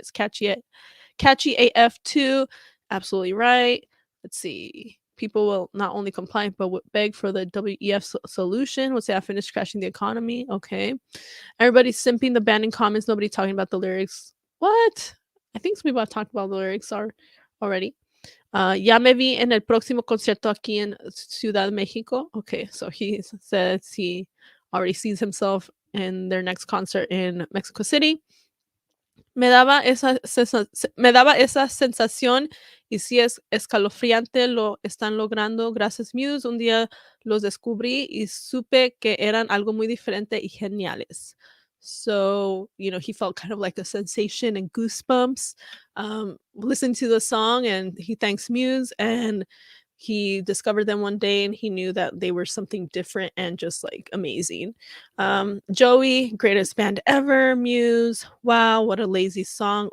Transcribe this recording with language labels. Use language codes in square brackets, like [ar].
[en] It's catchy AF too. Absolutely right. Let's see. People will not only comply but would beg for the WEF solution. Would say I finished crashing the economy. Okay. Everybody's simping the band in comments. Nobody talking about the lyrics. What? I think some people have talked about the lyrics already. [es] Ya me vi en el próximo concierto aquí en Ciudad de Mexico. [en] Okay, so he says he already sees himself in their next concert in Mexico City. [es] Me daba esa sensación y sí es escalofriante, lo están logrando. Gracias, Muse. Un día los descubrí y supe que eran algo muy diferente y geniales. [en] So, he felt kind of like a sensation and goosebumps. Listened to the song and he thanks Muse, and he discovered them one day and he knew that they were something different and just like amazing. Joey, greatest band ever. Muse, wow, what a lazy song.